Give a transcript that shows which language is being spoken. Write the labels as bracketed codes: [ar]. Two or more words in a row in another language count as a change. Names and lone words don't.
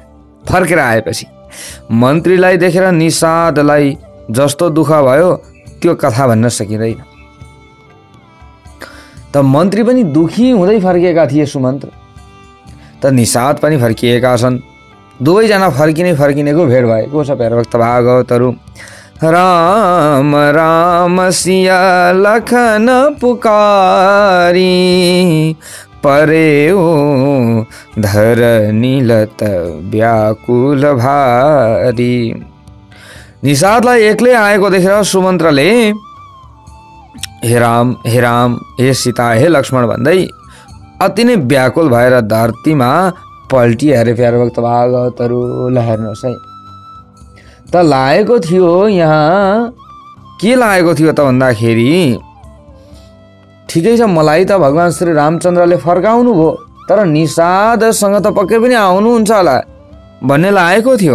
[ne] फर्केर आएपछि मन्त्रीलाई देखेर निषादलाई जस्तो दुःख भयो त्यो कथा भन्न सकिँदैन। त मन्त्री पनि दुखी हुँदै फर्किएका थिए सुमन्त्र, त निषाद पनि फर्किएका छन्। दुवैजना फर्किनेको भेट भएको छ। प्यारा भक्त भागवतहरू, [awa] राम राम सिया लखन पुकारी परेऊ धरनीलत व्याकुल भारी। [ne] निषादलाई एक्लै आएको देखेर सुमन्त्रले हे राम हे सीता हे लक्ष्मण भन्दै अति नै व्याकुल भएर धरतीमा पल्टी हेरे। प्यारा भक्त भागवतहरू ल हेर्नुहोस् है। त लागेको थियो यहाँ के लागेको थियो त भन्दाखेरि ठिकै छ मलाई त भगवान श्री रामचन्द्रले फर्काउनु भयो, तर निषादसँग त पक्कै पनि आउनुहुन्छ होला भन्ने लागेको थियो।